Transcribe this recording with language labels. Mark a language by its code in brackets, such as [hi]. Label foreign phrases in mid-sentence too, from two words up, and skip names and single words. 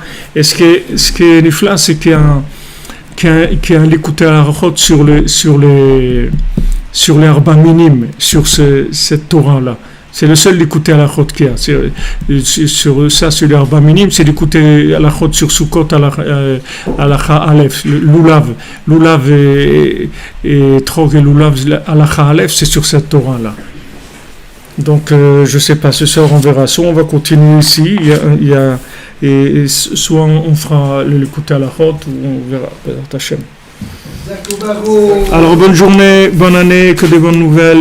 [fr] Et ce qui est nifla, c'est qu'il y a un Likutei Halachot sur les [he] ארבעה מינים, [fr] sur cette Torah-là. C'est le seul Likutei Halachot qu'il y a. Sur les [he] ארבעה מינים, [fr] c'est Likutei Halachot sur Sukkot Halacha Aleph, Lulav et Trog et Lulav Halacha Aleph, c'est sur cette Torah-là. Donc, je ne sais pas, ce soir on verra. Soit on va continuer ici, et soit on fera le Likutei Halachot, ou on verra, [he] בעזרת השם. [fr] Alors bonne journée, bonne année, que des bonnes nouvelles.